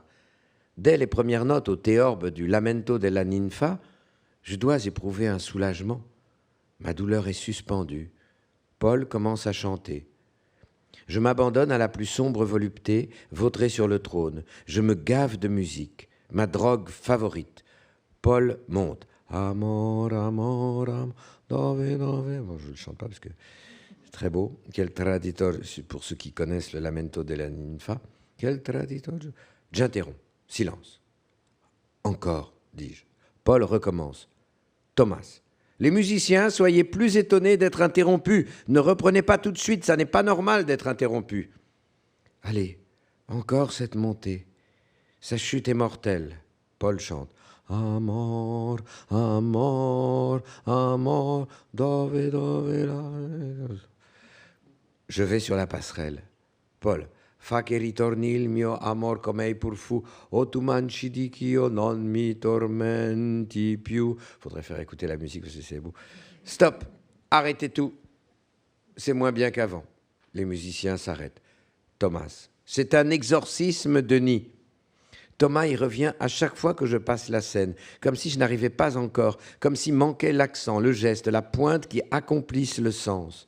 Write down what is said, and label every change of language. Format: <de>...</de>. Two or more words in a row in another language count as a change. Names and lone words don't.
<fr>Dès les premières notes au théorbe du Lamento della Ninfa, je dois éprouver un soulagement. Ma douleur est suspendue. Paul commence à chanter. Je m'abandonne à la plus sombre volupté, vautré sur le trône. Je me gave de musique, ma drogue favorite. Paul monte.</fr> <it>Amor, amor, amor, dove, dove.</it> <fr>Bon, je ne le chante pas parce que c'est très beau.</fr> <it>Quel traditor,</it> <fr>pour ceux qui connaissent le Lamento della Ninfa.</fr> <it>Quel traditor.</it> <fr>J'interromps. Silence. Encore, dis-je. Paul recommence. Thomas. Les musiciens, soyez plus étonnés d'être interrompus. Ne reprenez pas tout de suite, ça n'est pas normal d'être interrompu. Allez, encore cette montée. Sa chute est mortelle. Paul chante.</fr> <it>Amor, amor, amor, dove, dove, la...</it> <fr>Je vais sur la passerelle. Paul.</fr> <it>Fa che ritorni il mio amor come pour fou, o tu manci di ch'io non mi tormenti più.</it> <fr>Faudrait faire écouter la musique parce que c'est beau. Stop, arrêtez tout. C'est moins bien qu'avant. Les musiciens s'arrêtent. Thomas, c'est un exorcisme, Denis. Thomas y revient à chaque fois que je passe la scène, comme si je n'arrivais pas encore, comme s'il manquait l'accent, le geste, la pointe qui accomplissent le sens.</fr>